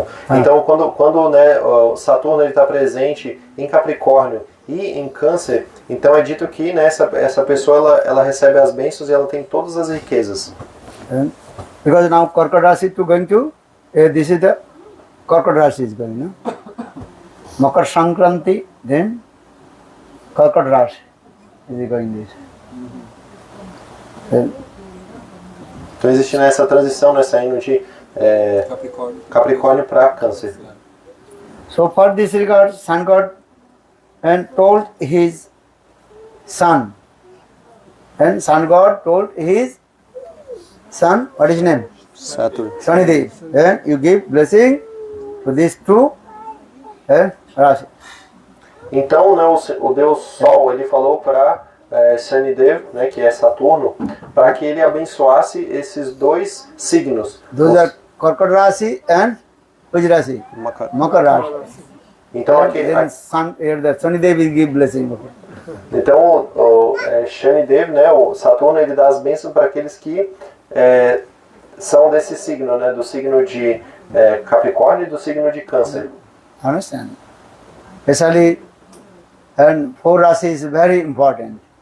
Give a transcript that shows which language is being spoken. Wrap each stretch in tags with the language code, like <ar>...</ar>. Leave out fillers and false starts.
<pt>Então quando né, o Saturno está presente em Capricórnio e em Câncer, então é dito que, né, essa pessoa ela recebe as bênçãos e ela tem todas as riquezas.</pt> <en>Because now Karkat Rashi to going to this is the Karkat Rashi is going, no? Makar Sankranti, then Karkat Rashi is going this.</en> <pt>Então existe nessa transição, né, saindo de Capricórnio para Câncer.</pt> <en>So for this regard, Sun God and told his son, and Sun God told his son, what is his name? Saturn. Shanidev. And you give blessing to these two Rashi.</en> <pt>Então, né, o Deus Sol, ele falou para Shanidev, né, que é Saturno, para que ele abençoasse esses dois signos.</pt> <en>Those are Karkata Rashi and which Rashi? Makar Rashi.</en> <pt>Então,</pt> <en>Then the Shanidev will give blessing.</en> <pt>então Shanidev, né, o Saturno, ele dá as bênçãos para aqueles que são desse signo, né, do signo de Capricórnio e do signo de Câncer.</pt> <en>Understand? Especially, and 4 Rashi is very important.</en>